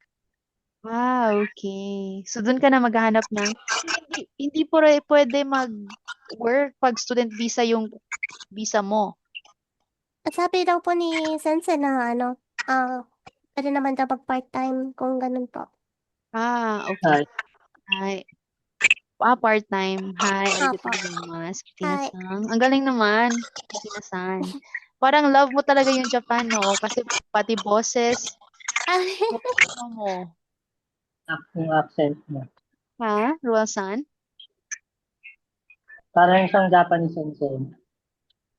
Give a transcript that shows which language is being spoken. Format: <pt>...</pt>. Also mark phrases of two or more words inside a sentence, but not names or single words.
<tl>Okay. So, doon ka na maghahanap ng... Hindi po pwede mag-work pag</tl> <en>student visa</en> <tl>yung visa mo. At sabi daw po ni Sensei na pwede naman daw mag-part-time kung ganun po. Okay. Hi. Part-time. Hi,</tl> <ja>ありがとうございます.</ja> <tl>Hi. Christina-san. Ang galing naman, Christina-san. Parang love mo talaga yung Japan, no? Kasi pati boses, mo. Yung accent mo. Ha, Ruel-san? Parang isang Japanese sensei.</tl>